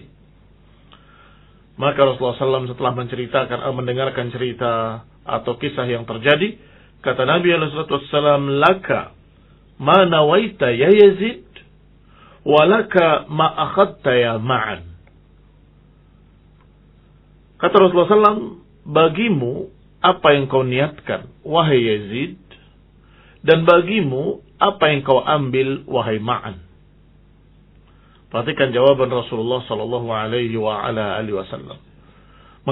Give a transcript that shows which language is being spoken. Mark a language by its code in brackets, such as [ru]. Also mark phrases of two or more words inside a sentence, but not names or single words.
[id] Maka Rasulullah SAW setelah mendengarkan cerita atau kisah yang terjadi, kata Nabi SAW, [ar] لك ما نويت يا يزيد، ولك ما أخذت يا معن. [id] Kata Rasulullah SAW, bagimu apa yang kau niatkan, wahai Yazid, dan bagimu apa yang kau ambil, wahai Ma'an. Perhatikan jawaban Rasulullah [ar] صلى الله عليه وسلم.